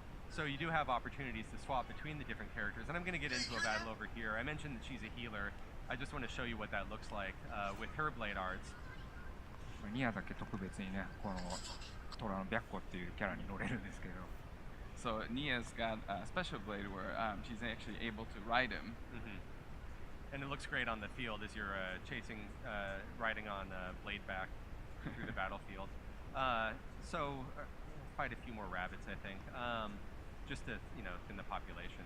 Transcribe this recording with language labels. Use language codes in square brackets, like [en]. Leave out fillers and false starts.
[en] So you do have opportunities to swap between the different characters. And I'm going to get into a battle over here. I mentioned that she's a healer. I just want to show you what that looks like with her blade arts. [ja] ニアだけ特別にね、このトラの白虎っていうキャラに乗れるんですけど。 [en] So Nia's got a special blade where she's actually able to ride him. And it looks great on the field as you're riding on blade back through the battlefield. So fight a few more rabbits, I think, just to, you know, in the population.